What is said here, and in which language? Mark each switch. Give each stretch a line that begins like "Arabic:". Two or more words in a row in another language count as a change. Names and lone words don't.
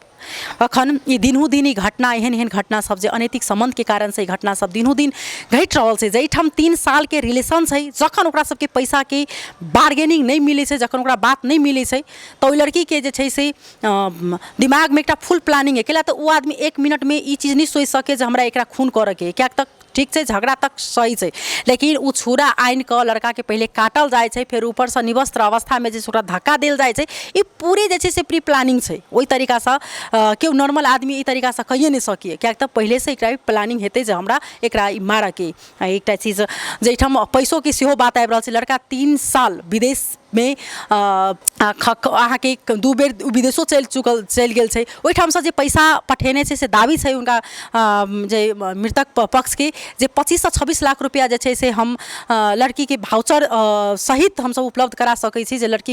Maithili: अखन ई दिनहु दिन ई घटना एहन घटना सब जे अनैतिक संबंध के कारण से घटना सब दिनहु दिन घट रहल छै। जैठाम 3 साल के रिलेशन छै, जखन ओकरा सबके पैसा के बार्गेनिंग नहीं मिले छै, जखन ओकरा बात नहीं मिले छै, तो ओई लड़की के से दिमाग में एक
English: full planning
Maithili: है केला तो वो आदमी 1 मिनट में ई चीज नहीं सोच सके जे हमरा एकरा खून करे के क्या तक ठीक है, झगड़ा तक सही है। लेकिन वो छुरा आइन क लड़का के पहले काटल जाए छै, फिर ऊपर से निवस्त्र अवस्था में ओकरा धक्का दिल जाए छै। ई पूरी से
English: pre planning
Maithili: है। वही तरीका से केओ नॉर्मल आदमी ई तरीका से कहिए नहीं सकिए, क्या तक पहले से एक प्लानिंग हेतै जे हमरा एकरा मारे के। एक चीज जैठाम पैसों की सेहो बात आबि रहल छै। लड़का 3 साल विदेश में अहाँ के 2 बेर विदेशों चल गेल छै। ओहिठाम से जे पैसा पठेने से दावी है उनका जे मृतक पक्ष के जे 25 से 26 लाख रुपया जे छै से हम लड़की के भाउचर सहित हम सब उपलब्ध करा सकै छी जे लड़की